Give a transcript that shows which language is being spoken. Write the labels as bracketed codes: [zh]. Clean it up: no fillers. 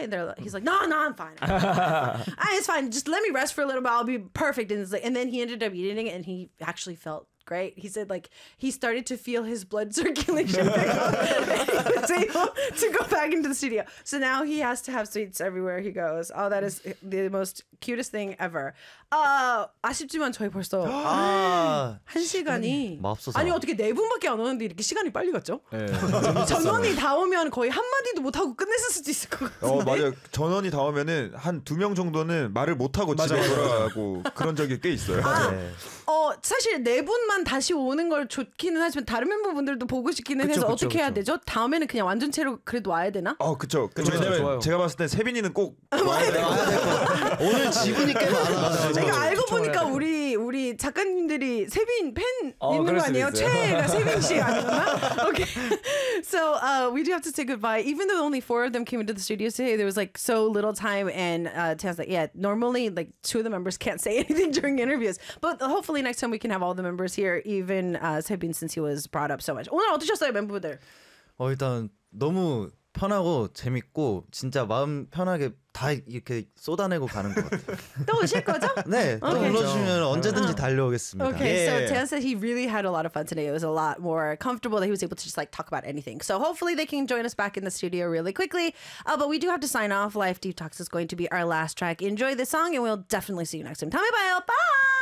[en] And they're like, he's like, no, I'm fine. It's fine. Just let me rest for a little bit. I'll be perfect. And, like, and then he ended up eating it and he actually felt great. He said like he started to feel his blood circulation and he was able to go back into the studio. So now he has to have sweets everywhere he goes. Oh, that is the most cutest thing ever. [ko] 아쉽지만 저희 벌써 한 시간이 아니 어떻게 네 분밖에 안 오는데 이렇게 시간이 빨리 갔죠? 전원이 다 오면 거의 한 마디도 못 하고 끝냈을 수도 있을 것 같은데. 맞아요. 전원이 다 오면은 한 두 명 정도는 말을 못 하고 집에 돌아가고 그런 적이 꽤 있어요. 사실 네 분만 다시 오는 걸 좋기는 하지만 다른 멤버분들도 보고 싶기는 해서 어떻게 해야 되죠? 다음에는 그냥 완전체로 그래도 와야 되나? 그렇죠. 왜냐면 제가 봤을 때 세빈이는 꼭 와야 돼요. 오늘 지분이 꽤 많아. 제가 알고 보니까 우리 작가님들이 세빈 팬 있는 거 아니에요? 최애가 세빈 씨 아니구나? [en] Okay. So we do have to say goodbye. Even though only 4 of them came into the studio today, there was like so little time. And Tan's like, yeah, normally like 2 of the members can't say anything during interviews. But hopefully next time we can have all the members here, even Sebin since he was brought up so much. [ko] 오늘 어떠셨어요, 멤버들? 일단 너무 편하고 재밌고 진짜 마음 편하게 다 이렇게 쏟아내고 가는 것 같아요. 또 오실 거죠? 네, 또 불러주시면 언제든지 달려오겠습니다. [en] Okay, yeah. So Tan said he really had a lot of fun today. It was a lot more comfortable that he was able to just like talk about anything. So hopefully they can join us back in the studio really quickly. But we do have to sign off. Life Detox is going to be our last track. Enjoy the song and we'll definitely see you next time. [ko] 다음에 봐요. [en] Bye!